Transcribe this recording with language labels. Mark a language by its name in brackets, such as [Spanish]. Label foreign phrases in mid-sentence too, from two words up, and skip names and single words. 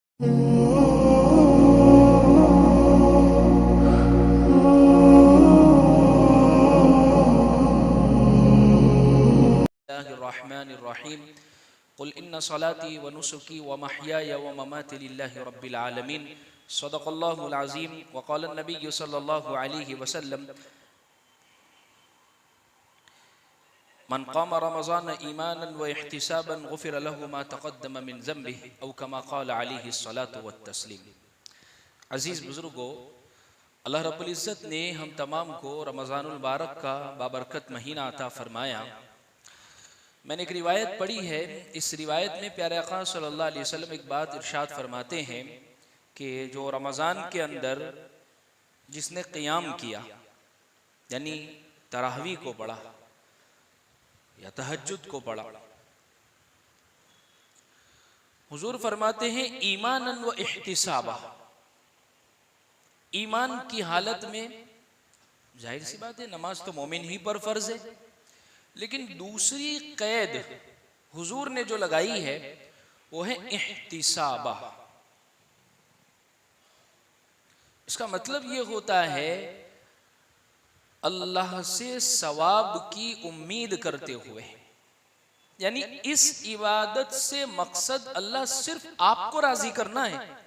[Arabic] بسم الله الرحمن الرحيم. قل إن صلاتي ونسكي ومحياي ومماتي لله رب العالمين. صدق الله العظيم وقال النبي صلى الله عليه وسلم من قام رمضان إيمانا واحتسابا غفر له ما تقدم من ذنبه أو كما قال عليه الصلاة والتسليم. [Hindi] अजीज बुजुर्गो, अल्लाह रब्बुल इज़्ज़त ने हम तमाम को रमज़ानुल मुबारक का बाबरकत महीना अता फरमाया। मैंने एक रिवायत पढ़ी है। इस रिवायत में प्यारे आका [Arabic] صلى الله عليه وسلم [Hindi] एक बात इरशाद फरमाते हैं कि जो रमज़ान के अंदर जिसने क़ियाम किया, यानी तरावी को पढ़ा या तहज्जुद को पढ़ा, हुजूर फरमाते हैं [Arabic] إيماناً واحتساباً, [Hindi] ईमान की हालत में, जाहिर सी बात है नमाज तो मोमिन ही पर फर्ज है, लेकिन दूसरी कैद हुजूर ने जो लगाई है वो है इह्तिसाबा। इसका मतलब ये होता है अल्लाह से सवाब की उम्मीद करते हुए, यानी इस इबादत से मकसद अल्लाह सिर्फ आपको राजी करना है।